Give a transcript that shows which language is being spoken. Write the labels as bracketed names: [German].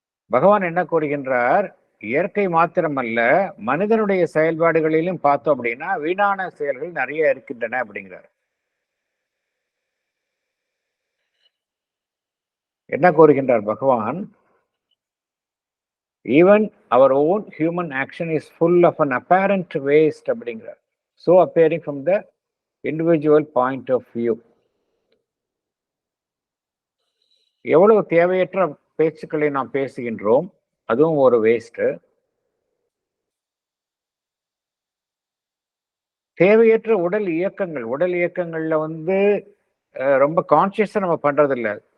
[Tamil] பகவான் என்ன கூறுகின்றார்? இயற்கை மாத்திரமல்ல, மனிதனுடைய செயல்பாடுகளிலும் பார்த்தோம் அப்படின்னா வீணான செயல்கள் நிறைய இருக்கின்றன அப்படிங்கிறார். என்ன கூறுகின்றார் பகவான்? [English] even அவர் own human action is full of an apparent waste [Tamil] அப்படிங்கிறார். [English] So appearing from the individual point of view. [Tamil] எவ்வளவு தேவையற்ற பேச்சுக்களை நாம் பேசுகின்றோம், அதுவும் ஒரு வேஸ்ட். தேவையற்ற உடல் இயக்கங்கள்ல ரொம்ப கான்சியஸா நம்ம பண்றது இல்லை.